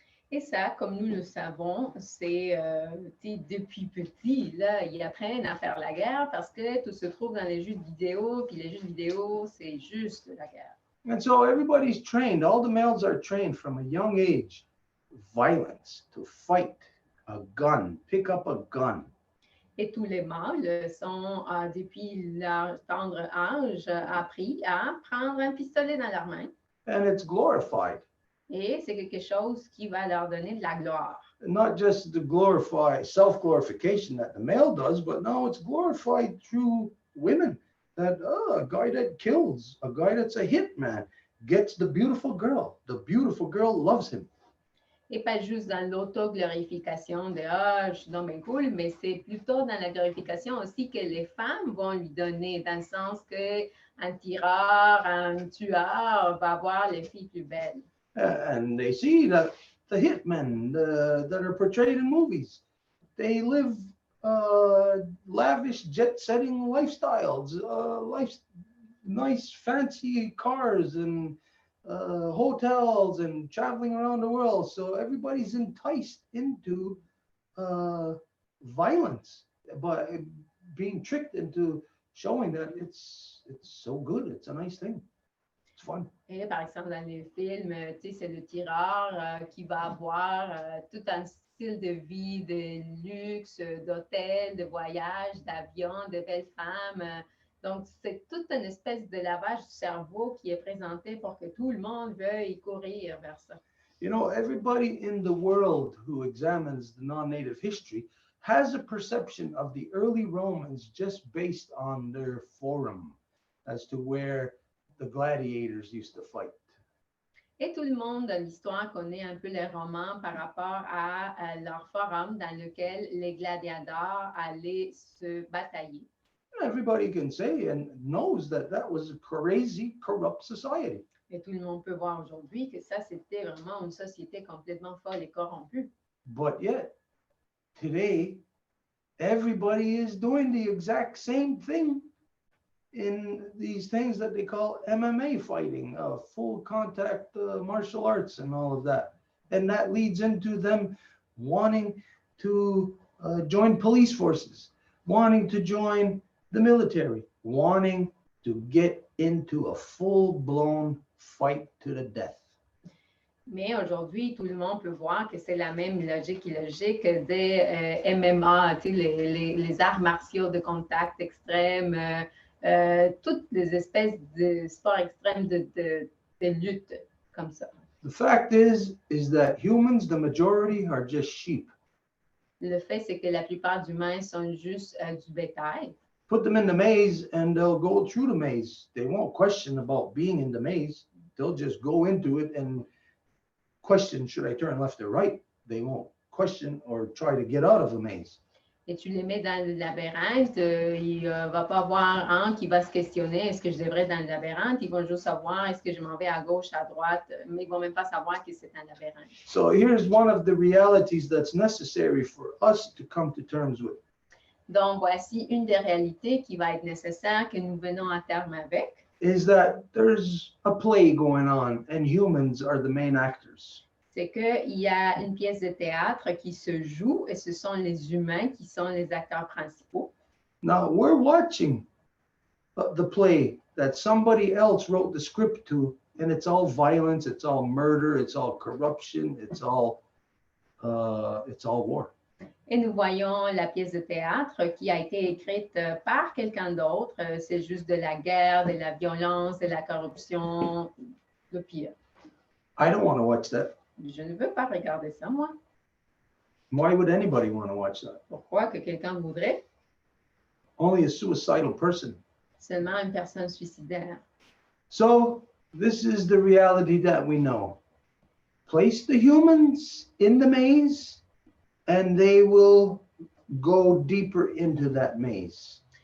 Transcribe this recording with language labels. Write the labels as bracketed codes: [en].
[fr] Et ça, comme nous le savons, c'est depuis petit, là, ils apprennent à faire la guerre parce que tout se trouve dans les jeux vidéo, puis les jeux vidéo, c'est juste la guerre. [en] And so everybody's trained, all the males are trained from a young age, violence, to fight, a gun, pick up a gun. [fr] Et tous les mâles sont, depuis leur tendre âge, appris à prendre un pistolet dans leurs mains. [en] And it's glorified. [fr] Et c'est quelque chose qui va leur donner de la gloire. [en] Not just the self-glorification that the male does, but now it's glorified through women. That a guy that kills, a guy that's a hitman, gets the beautiful girl. The beautiful girl loves him. [fr] Et pas juste dans l'auto-glorification de « Ah, je suis donc bien cool », mais c'est plutôt dans la glorification aussi que les femmes vont lui donner, dans le sens qu'un tireur, un tueur va avoir les filles plus belles. [en] And they see that the hitmen that are portrayed in movies, they live lavish, jet-setting lifestyles, nice, fancy cars and hotels and traveling around the world. So everybody's enticed into violence, but being tricked into showing that it's so good, it's a nice thing. Fun. [fr] Et par exemple, dans les films, tu sais, c'est le tireur qui va avoir tout un style de vie, de luxe, d'hôtel, de voyage, d'avion, de belles femmes. Donc, c'est toute une espèce de lavage du cerveau qui est présenté pour que tout le monde veuille courir vers ça. [en] You know, everybody in the world who examines the non-native history has a perception of the early Romans just based on their forum as to where the gladiators used to fight. [fr] Et tout le monde de l'histoire connaît un peu les Romains par rapport à leur forum dans lequel les gladiateurs allaient se batailler. [en] Everybody can say and knows that that was a crazy, corrupt society. [fr] Et tout le monde peut voir aujourd'hui que ça, c'était vraiment une société complètement folle et corrompue. [en] But yet, today, everybody is doing the exact same thing in these things that they call MMA fighting, full contact martial arts and all of that. And that leads into them wanting to join police forces, wanting to join the military, wanting to get into a full-blown fight to the death. [fr] Mais aujourd'hui, tout le monde peut voir que c'est la même logique illogique des MMA, tu sais, les arts martiaux de contact extrême, toutes les espèces de sports extrêmes de lutte comme ça. [en] The fact is that humans, the majority, are just sheep. [fr] Le fait, c'est que la plupart d'humains sont juste du bétail. [en] Put them in the maze and they'll go through the maze. They won't question about being in the maze. They'll just go into it and question, should I turn left or right? They won't question or try to get out of the maze. [fr] Et tu les mets dans le labyrinthe, il ne va pas avoir un qui va se questionner, est-ce que je devrais être dans le labyrinthe? Ils vont juste savoir, est-ce que je m'en vais à gauche, à droite, mais ils ne vont même pas savoir que c'est un labyrinthe. [en] So here's one of the realities that's necessary for us to come to terms with. [fr] Donc, voici une des réalités qui va être nécessaire que nous venons à terme avec. [en] Is that there's a play going on and humans are the main actors. [fr] C'est qu'il y a une pièce de théâtre qui se joue et ce sont les humains qui sont les acteurs principaux. [en] Now we're watching the play that somebody else wrote the script to, and it's all violence, it's all murder, it's all corruption, it's all war. [fr] Et nous voyons la pièce de théâtre qui a été écrite par quelqu'un d'autre. C'est juste de la guerre, de la violence, de la corruption, le pire. [en] I don't want to watch that. [fr] Je ne veux pas regarder ça, moi. [en] Why would anybody want to watch that? [fr] Pourquoi que quelqu'un voudrait? [en] Only a suicidal person. [fr] Seulement une personne suicidaire. [en] So this is the reality that we know. Place the humans in the maze and they will go deeper into that maze.